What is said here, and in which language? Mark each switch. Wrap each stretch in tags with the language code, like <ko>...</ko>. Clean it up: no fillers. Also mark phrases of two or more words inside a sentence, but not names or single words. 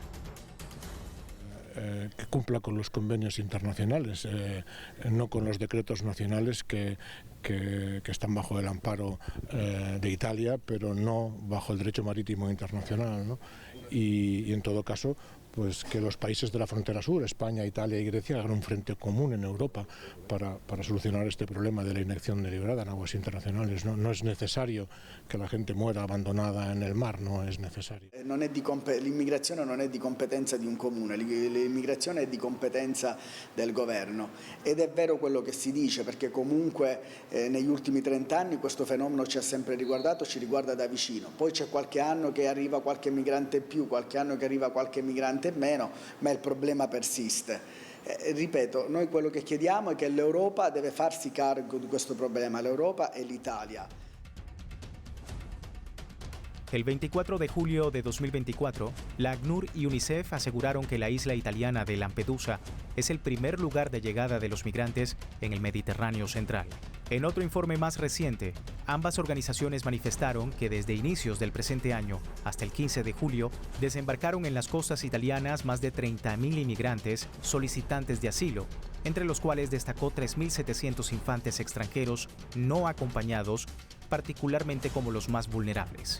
<es>Que cumpla con los convenios internacionales, no con los decretos nacionales que están bajo el amparo de Italia, pero no bajo el derecho marítimo internacional, ¿no? Y en todo caso, pues que los países de la frontera sur, España, Italia y Grecia, hagan un frente común en Europa para solucionar este problema de la inyección deliberada en aguas internacionales. No es necesario che la gente muera</es> <it>abbandonata nel mar, no è necessario. L'immigrazione non è di competenza di un comune, l'immigrazione è di competenza del governo ed è vero quello che si dice, perché comunque negli ultimi 30 anni questo fenomeno ci ha sempre riguardato, ci riguarda da vicino. Poi c'è qualche anno che arriva qualche migrante in più, qualche anno che arriva qualche migrante in meno, ma il problema persiste. Ripeto, noi quello che chiediamo è che l'Europa deve farsi carico di questo problema, l'Europa e l'Italia.</it> <es>El 24 de julio de 2024, la ACNUR y UNICEF aseguraron que la isla italiana de Lampedusa es el primer lugar de llegada de los migrantes en el Mediterráneo central. En otro informe más reciente, ambas organizaciones manifestaron que desde inicios del presente año hasta el 15 de julio desembarcaron en las costas italianas más de 30.000 inmigrantes solicitantes de asilo, entre los cuales destacó 3.700 infantes extranjeros no acompañados, particularmente como los más vulnerables.</es>